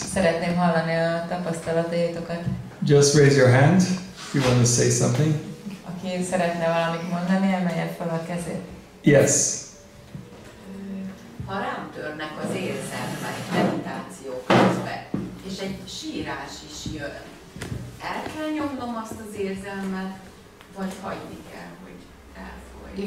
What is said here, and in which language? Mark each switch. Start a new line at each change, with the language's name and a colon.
Hungarian: Szeretném hallani a tapasztalataitokat.
English: Just raise your hand if you want to say something.
Hungarian: Aki szeretne valamit mondani, emelje fel a kezét.
English: Yes.
Hungarian: Ha rám törnek az érzelmek meditáció közben, és egy sírás is jön, el kell nyomnom azt az érzelmet, vagy hagyni kell, hogy elfolyjon?